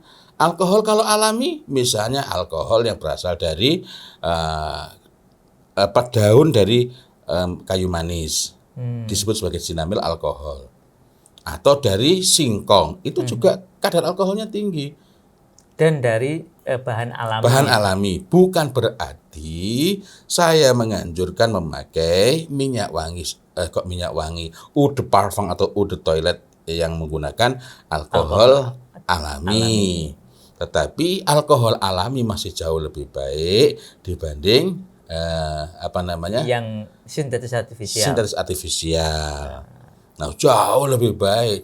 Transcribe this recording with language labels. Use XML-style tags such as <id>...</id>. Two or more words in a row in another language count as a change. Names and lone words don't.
<id>Alkohol kalau alami, misalnya alkohol yang berasal dari daun dari kayu manis, disebut sebagai sinamil alkohol. Atau dari singkong, itu juga kadar alkoholnya tinggi. Dan dari bahan alami. Bahan alami, bukan berarti saya menganjurkan memakai minyak wangi,</id> <fr>eau de parfum atau eau de toilette</fr> <id>yang menggunakan alkohol alami. Tetapi alkohol alami masih jauh lebih baik dibanding yang sintetis artifisial. Sintetis artifisial. Nah, jauh lebih baik.</id>